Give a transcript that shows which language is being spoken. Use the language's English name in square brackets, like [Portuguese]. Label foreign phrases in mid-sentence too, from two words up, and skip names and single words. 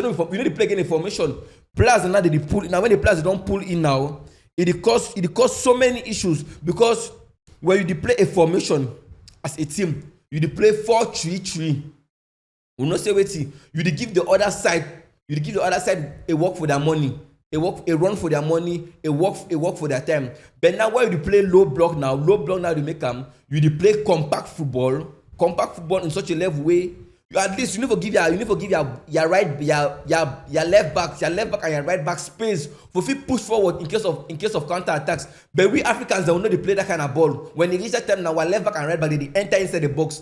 [Nigerian Pidgin] You no dey play again in formation. Players now they dey pull in. Now when the players don pull in now, it dey cause so many issues because when you dey play a formation as a team, you dey play 4-3-3. We no say wetin you dey give the other side. You dey give the other side a work for their money, a run for their money, a work for their time. But now when you dey play low block now dey make am. You dey play compact football in such a level way. You at least you need to give your left back and your right back space for fit push forward in case of counter attacks. But we Africans they will not play that kind of ball. When they reach that time now, our left back and right back they enter inside the box.